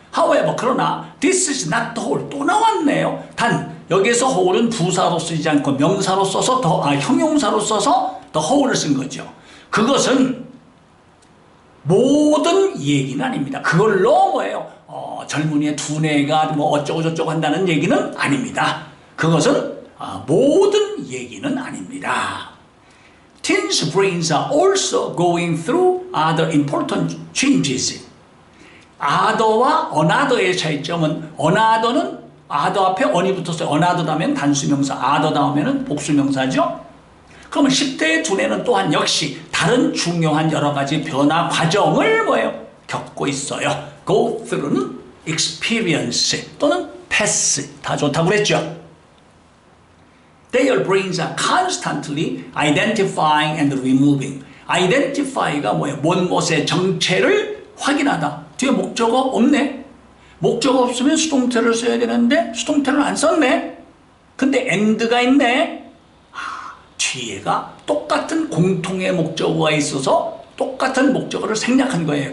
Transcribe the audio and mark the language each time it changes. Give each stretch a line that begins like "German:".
English: However,
Korean: 그러나
English: this is not the whole.
Korean: 또 나왔네요. 단 여기에서 whole은 부사로 쓰지 않고 명사로 써서 형용사로 써서 the whole을 쓴 거죠. 그것은 모든 얘기는 아닙니다. 그걸로 뭐예요? 젊은이의 두뇌가 뭐 어쩌고 저쩌고 한다는 얘기는 아닙니다. 그것은 모든 얘기는 아닙니다.
English: Teens' brains are also going through other important changes.
Korean: other와 another의 차이점은 another는 other 앞에 on이 붙었어요. another 다음엔 단수명사, other 다음에는 복수명사죠. 그러면 10대의 두뇌는 또한 역시 다른 중요한 여러 가지 변화 과정을 뭐예요? 겪고 있어요. go through는 experience 또는 pass 다 좋다고 그랬죠.
English: Their brains are constantly identifying and removing.
Korean: identify가 뭐예요? 뭔것의 정체를 확인하다. 뒤에 목적어 없네. 목적어 없으면 수동태를 써야 되는데 수동태를 안 썼네. 근데 and가 있네. 뒤에가 똑같은 공통의 목적어가 있어서 똑같은 목적어를 생략한 거예요.